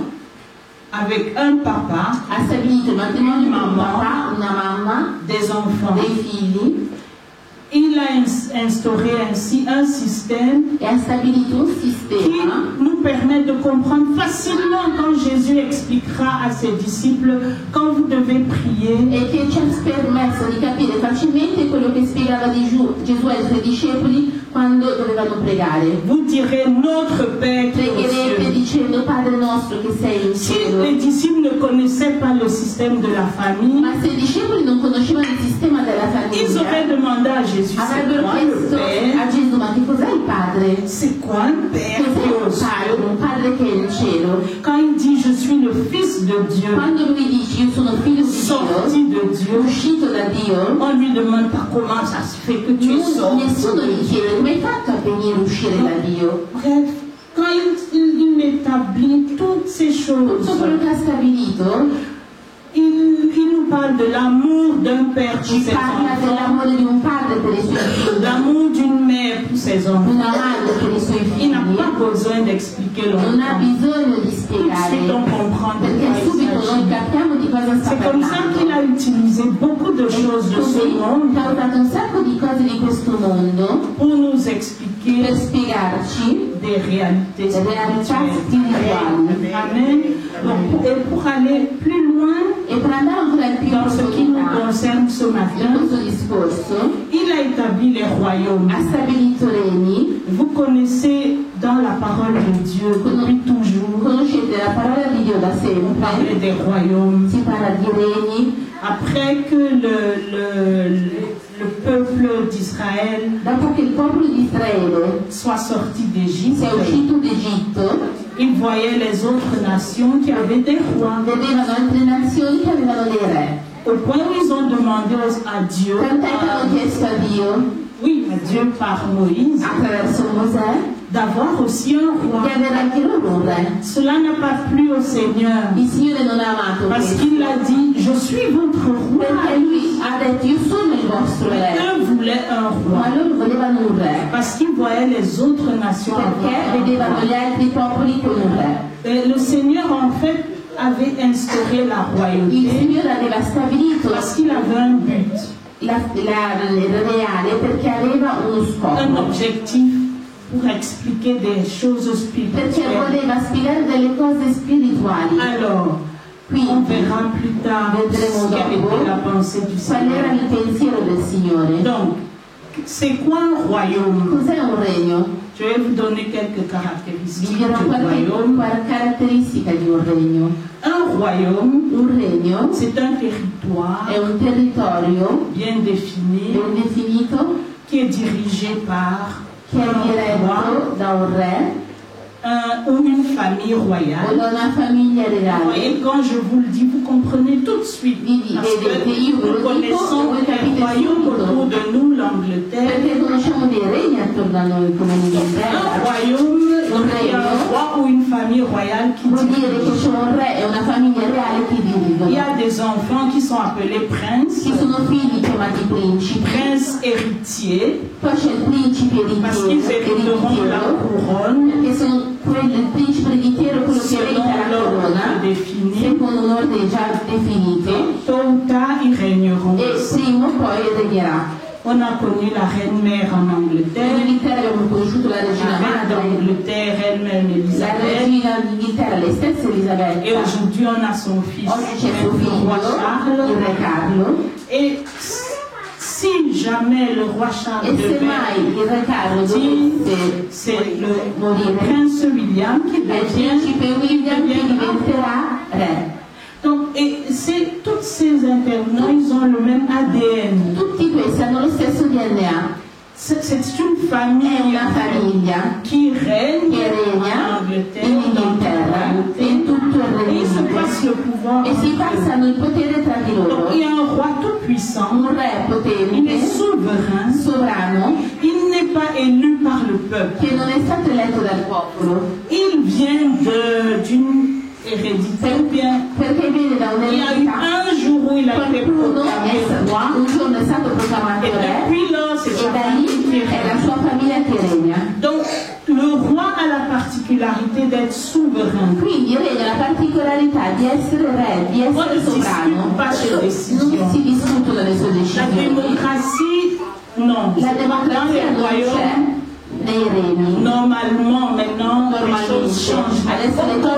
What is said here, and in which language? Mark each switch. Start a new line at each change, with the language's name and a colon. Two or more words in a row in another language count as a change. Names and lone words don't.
French: avec un papa,
Italian: ha stabilito il matrimonio con un papà, una mamma,
French: des enfants.
Italian: dei figli,
French: Il a instauré ainsi un système
Italian: e ha stabilito un
French: qui
Italian: sistema
French: nous permet de comprendre facilement quand Jésus expliquera à ses disciples quand vous devez prier.
Italian: e che ci ha permesso di capire facilmente quello che spiegava Gesù ai suoi discepoli quando dovevano pregare.
French: Vous direz notre Père qui est aux
Italian: Pregherete
French: cieux.
Italian: dicendo Padre nostro che sei in
French: Si
Italian: cielo.
French: les disciples ne connaissaient pas le système de la famille,
Italian: Ma se i discepoli non conoscevano il sistema della
French: ils auraient
Italian: famiglia,
French: demandé à Jésus, c'est
Italian: avrebbero
French: quoi le
Italian: chiesto
French: Père?
Italian: a Gesù: ma che cos'è il Padre?
French: C'est quoi un Père qui
Italian: Cos'è
French: est aux
Italian: un Padre?
French: cieux?
Italian: Un Padre che è in cielo.
French: Quand il dit je suis le Fils de Dieu,
Italian: Quando lui dice io sono figlio di
French: sorti
Italian: Dio,
French: de Dieu,
Italian: uscito da Dio,
French: on lui demande pas comment ça se fait que tu es sorti.
Italian: nessuno gli chiede come hai fatto a venire a uscire da Dio.
French: Bref, quand il établit toutes ces choses,
Italian: Tutto quello che ha stabilito,
French: il nous parle de l'amour d'un père pour
Italian: ci
French: ses
Italian: parla
French: enfants,
Italian: dell'amore di un padre per i suoi figli,
French: l'amour d'une mère pour ses enfants.
Italian: una madre per i suoi
French: Il n'a
Italian: figli.
French: pas besoin d'expliquer
Italian: Non ha
French: longtemps.
Italian: bisogno di
French: Tout de
Italian: spiegare,
French: suite on comprend de
Italian: perché
French: quoi il
Italian: subito noi
French: s'agit.
Italian: capiamo di cosa sta
French: C'est comme ça qu'il
Italian: parlando.
French: a utilisé beaucoup de choses de ce
Italian: Così
French: monde
Italian: ha usato un sacco di cose di questo mondo
French: pour nous
Italian: per
French: expliquer réalités
Italian: realtà
French: spirituelles.
Italian: spirituali.
French: Amen. Donc, et pour aller plus loin
Italian: E per andare ancora più in
French: dans ce qui nous
Italian: profondità
French: concerne ce
Italian: in
French: matin,
Italian: questo discorso,
French: il a établi les royaumes.
Italian: ha stabilito regni.
French: Vous connaissez dans la parole de Dieu depuis toujours,
Italian: Conoscete la parola di Dio da
French: on parlait
Italian: sempre,
French: des royaumes.
Italian: si parla di regni.
French: Après que le peuple d'Israël
Italian: Dopo che il popolo di Israele
French: soit sorti
Italian: sia
French: d'Égypte,
Italian: uscito d'Egitto,
French: il voyait les autres nations qui avaient des rois.
Italian: vedevano altre nazioni che avevano dei re.
French: Au point où ils ont demandé à Dieu,
Italian: Tant'è che hanno chiesto a Dio,
French: oui, à Dieu par Moïse,
Italian: attraverso Mosè,
French: d'avoir aussi un roi.
Italian: di avere anche loro un re.
French: Cela n'a pas plu au Seigneur,
Italian: Il Signore non ha amato
French: parce
Italian: questo,
French: qu'il a dit, je suis votre roi.
Italian: perché lui ha detto io sono il vostro re,
French: Eux voulaient un
Italian: ma
French: roi,
Italian: loro volevano un re,
French: parce qu'ils voyaient les autres nations
Italian: perché
French: avoir un
Italian: vedevano
French: roi.
Italian: gli altri popoli con un re.
French: Et le Seigneur, en fait, avait instauré la
Italian: Il
French: royauté
Italian: Signore aveva stabilito
French: parce qu'il avait un but,
Italian: il reale perché aveva uno
French: un
Italian: scopo,
French: objectif pour expliquer des choses
Italian: perché
French: spirituelles.
Italian: voleva spiegare delle cose spirituali.
French: Alors, on
Italian: Quindi
French: verra plus tard
Italian: vedremo
French: quelle était
Italian: dopo
French: la pensée du
Italian: qual era
French: Seigneur.
Italian: il pensiero del Signore.
French: Donc, c'est quoi un royaume?
Italian: Cos'è un regno?
French: Je vais vous donner quelques
Italian: Vi
French: caractéristiques
Italian: dirò
French: du royaume.
Italian: qualche caratteristica di un regno.
French: Un royaume,
Italian: Un regno
French: c'est un territoire
Italian: è un territorio
French: bien défini
Italian: ben definito
French: qui est dirigé par
Italian: che è
French: un roi
Italian: diretto da un re
French: ou une famille
Italian: o
French: royale.
Italian: da una famiglia
French: Vous
Italian: regale.
French: voyez, quand je vous le dis, vous comprenez tout de suite. Parce
Italian: Vedete, io ve
French: que nous
Italian: lo dico e
French: connaissons
Italian: voi
French: les
Italian: capite
French: royaumes autour
Italian: subito,
French: de nous, l'Angleterre.
Italian: perché conosciamo dei regni attorno a noi come
French: Un
Italian: l'Inghilterra.
French: royaume, il y a un roi ou une famille royale qui
Italian: Vuol dire che
French: dirige.
Italian: c'è un re e una famiglia reale che
French: Il y
Italian: dirigono.
French: a des enfants qui sont appelés princes,
Italian: Ci sono figli chiamati principi,
French: princes héritiers,
Italian: poi c'è il principe
French: parce qu'ils hériteront la
Italian: ereditiero,
French: couronne
Italian: perché sono il principe ereditiero quello che
French: selon
Italian: eredita la
French: l'ordre
Italian: corona,
French: défini.
Italian: secondo un ordine già definito,
French: Tôt ou tard, ils régneront.
Italian: e prima o poi regnerà.
French: On a connu la reine-mère en
Italian: In
French: Angleterre,
Italian: Inghilterra abbiamo conosciuto la regina
French: la reine
Italian: madre,
French: d'Angleterre elle-même,
Italian: la
French: Elisabeth.
Italian: regina d'Inghilterra, lei stessa
French: Et
Italian: Elisabetta.
French: aujourd'hui, on a son fils,
Italian: Oggi c'è suo
French: le roi
Italian: figlio, il
French: Charles.
Italian: re Carlo,
French: Et si jamais le roi Charles
Italian: e se mai
French: devait,
Italian: il re Carlo dovesse
French: c'est le
Italian: morire,
French: prince William qui
Italian: è il
French: devient.
Italian: principe William che diventerà re.
French: Donc, et c'est tous ces intervenants, ils ont le même ADN.
Italian: Tutti questi hanno lo stesso DNA,
French: C'est une
Italian: è
French: famille
Italian: una famiglia
French: qui règne
Italian: che regna
French: en Angleterre,
Italian: in
French: dans
Italian: Inghilterra e in tutto il
French: et
Italian: Regno
French: ils se
Italian: Unito.
French: passent le pouvoir.
Italian: E si passano il potere tra di
French: Donc,
Italian: loro.
French: il y a un roi tout puissant,
Italian: Un re
French: il est
Italian: potente,
French: souverain,
Italian: sovrano,
French: il n'est pas élu par le peuple.
Italian: che non è stato eletto dal popolo,
French: Il vient d'une hérédité ou bien
Italian: perché viene da
French: il y a eu
Italian: un'eredità.
French: un jour où il a été
Italian: Qualcuno
French: proclamé roi
Italian: un giorno è stato proclamato
French: et
Italian: re
French: depuis là c'est
Italian: e
French: sa
Italian: da
French: famille qui
Italian: lì è la
French: règne.
Italian: sua famiglia che regna.
French: Donc le roi a la particularité d'être souverain.
Italian: Quindi regna la particolarità di essere re, di essere sovrano. Non si discutono le sue
French: La
Italian: decisioni.
French: démocratie, non.
Italian: La
French: Dans
Italian: democrazia
French: les
Italian: non c'è
French: royaumes,
Italian: nei regni.
French: normalement, maintenant, les choses changent.
Italian: Adesso le
French: Au
Italian: cose sono